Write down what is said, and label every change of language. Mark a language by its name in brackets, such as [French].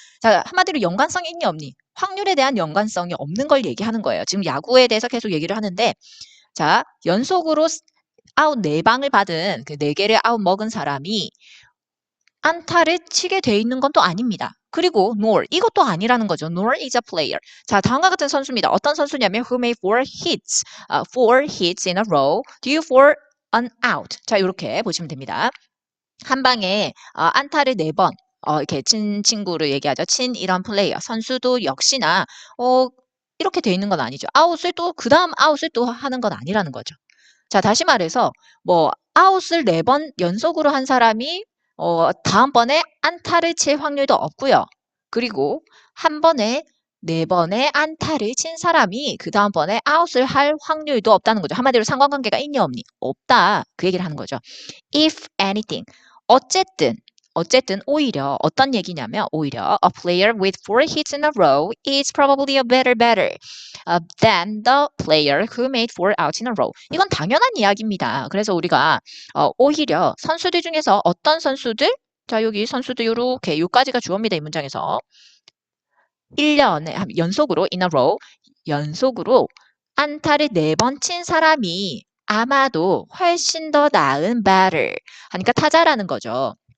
[Korean] 자, 한마디로 연관성이 있니 없니? 확률에 대한 연관성이 없는 걸 얘기하는 거예요. 지금 야구에 대해서 계속 얘기를 하는데, 자, 연속으로 아웃 4방을 받은 그 4개를 아웃 먹은 사람이 안타를 치게 돼 있는 건 또 아닙니다. 그리고 nor 이것도 아니라는 거죠. [English] nor is a player. [Korean] 자, 다음과 같은 선수입니다. 어떤 선수냐면 [English] who made 4 hits in a row due for an out. [Korean] 자, 이렇게 보시면 됩니다. 한 방에 안타를 4번 이렇게 친 친구를 얘기하죠. 친 이런 플레이어 선수도 역시나 이렇게 돼 있는 건 아니죠. 아웃을 또 그다음 아웃을 또 하는 건 아니라는 거죠. 자, 다시 말해서 뭐 아웃을 4번 연속으로 한 사람이 다음번에 안타를 칠 확률도 없고요. 그리고 한 번에 4번의 안타를 친 사람이 그 다음번에 아웃을 할 확률도 없다는 거죠. 한마디로 상관관계가 있니 없니? 없다. 그 얘기를 하는 거죠. [English] If anything. [Korean] 어쨌든 오히려 어떤 얘기냐면 오히려 [English] a player with 4 hits in a row is probably a better batter than the player who made 4 outs in a row. [Korean] 이건 당연한 이야기입니다. 그래서 우리가 오히려 선수들 중에서 어떤 선수들 자 여기 선수들 이렇게 요까지가 주어입니다. 이 문장에서 1년에 연속으로 in a row 연속으로 안타를 4번 친 사람이 아마도 훨씬 더 나은 batter 하니까 타자라는 거죠.